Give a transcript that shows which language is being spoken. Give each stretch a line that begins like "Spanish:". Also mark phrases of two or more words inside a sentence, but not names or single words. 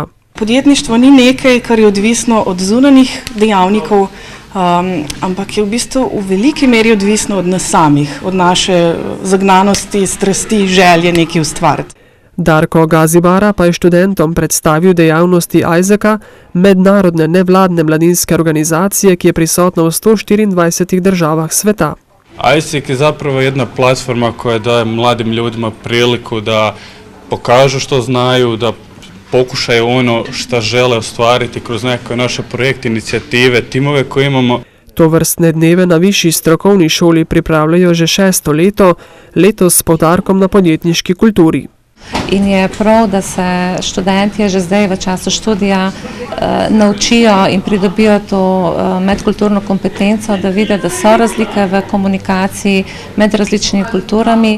Slovenian: Podjetništvo ni nekaj, kar je odvisno od zunanjih dejavnikov, ampak je v bistvu v veliki meri odvisno od nas samih, od naše zagnanosti, strasti, želje nekaj ustvariti. Darko Gazibara pa je študentom predstavil dejavnosti Isaaca, mednarodne nevladne mladinske organizacije, ki je prisotna v 124 državah sveta.
Croatian: Isaac je zapravo jedna platforma koja daje mladim ljudima priliku da pokažu što znaju, da pokušaju ono što žele ostvariti kroz neke naše projekte, inicijative, timove koje imamo.
Slovenian: Tovrstne dneve na višji strokovni šoli pripravljajo že 6. leto, letos s poudarkom na podjetniški kulturi. In je prav, da se študentje že zdaj v času študija naučijo in pridobijo to medkulturno kompetenco, da vidijo, da so razlike v komunikaciji med različnimi kulturami.